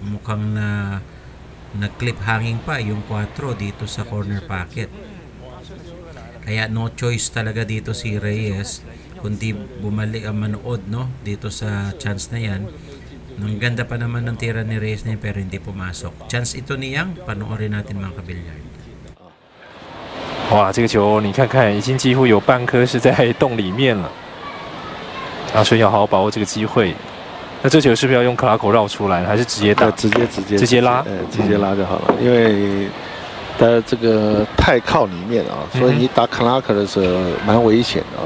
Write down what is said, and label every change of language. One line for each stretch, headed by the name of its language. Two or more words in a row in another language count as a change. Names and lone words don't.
Filipino: At ito mukhang nag-
English: clip hanging
Filipino: pa yung 4 dito sa
English: corner pocket.
Filipino: Kaya
English: no choice
Filipino: talaga dito si Reyes kundi bumalik manood no dito sa chance na yan. Ang ganda pa naman ng tira ni Reyes na yun, pero hindi pumasok. Chance ito ni Yang, panoorin natin mga kabilyard.
Chinese: 哇，这个球你看看，已经几乎有半颗是在洞里面了。阿顺要好好把握这个机会。那这球是不是要用克拉口绕出来，还是直接打？直接拉，直接拉就好了。因为它这个太靠里面啊，所以你打克拉克的时候蛮危险的啊。